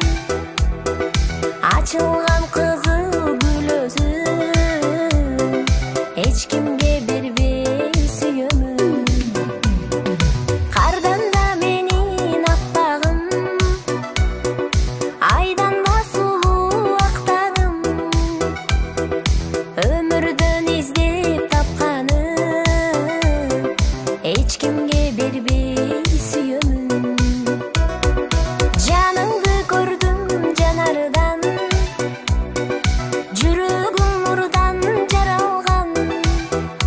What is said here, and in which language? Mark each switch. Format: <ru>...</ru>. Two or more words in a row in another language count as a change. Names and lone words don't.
<ky>Ачылган кызыл гүл өзүм,</ky> <kk>ешкімге бербей сүйемін. Қардан да менин аппағым, айдан да сулуу ақтағым. Өмірден іздеп тапқаным, ешкімге бербей сүйемін. Жаныңды көрдім жанардан, жүрегім нұрдан жаралған.</kk>